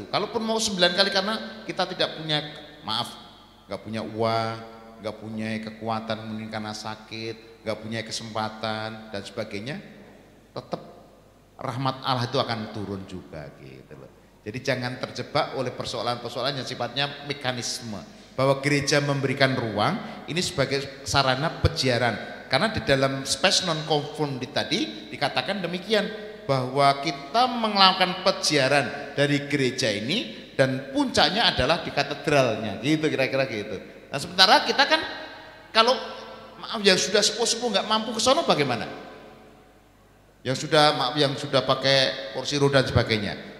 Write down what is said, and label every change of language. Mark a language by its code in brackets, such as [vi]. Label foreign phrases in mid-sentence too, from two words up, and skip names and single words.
[id] Kalaupun mau 9 kali karena kita tidak punya, maaf, nggak punya uang, nggak punya kekuatan mungkin karena sakit, nggak punya kesempatan dan sebagainya, tetap rahmat Allah itu akan turun juga gitu loh. Jadi jangan terjebak oleh persoalan-persoalan yang sifatnya mekanisme. Bahwa gereja memberikan ruang ini sebagai sarana peziaran. Karena di dalam spes non conformity tadi dikatakan demikian, bahwa kita melakukan peziaran dari gereja ini dan puncaknya adalah di katedralnya, gitu kira-kira gitu. Nah sementara kita kan kalau maaf yang sudah sepuh-sepuh nggak mampu ke sono bagaimana? Yang sudah pakai kursi roda dan sebagainya.